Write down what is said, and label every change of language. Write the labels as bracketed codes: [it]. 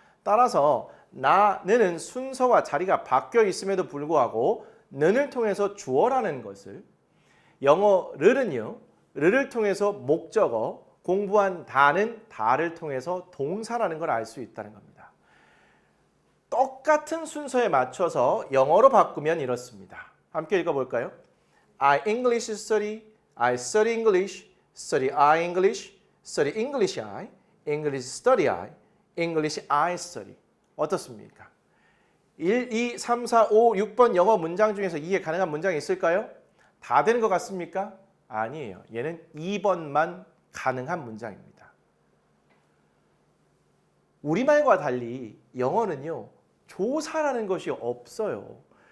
[ko] 따라서 나, 는은 순서와 자리가 바뀌어 있음에도 불구하고 는을 통해서 주어라는 것을 영어 르는요. 르를 통해서 목적어 공부한 다는 다를 통해서 동사라는 걸 알 수 있다는 겁니다. 똑같은 순서에 맞춰서 영어로 바꾸면 이렇습니다. 함께 읽어볼까요? [en] I English study, I study English, study I English, study English I, English study I, English I study. [ko] 어떻습니까? 1, 2, 3, 4, 5, 6번 영어 문장 중에서 이해 가능한 문장이 있을까요? 다 되는 것 같습니까? 아니에요. 얘는 2번만 가능한 문장입니다. 우리말과 달리 영어는요. 조사라는 것이 없어요.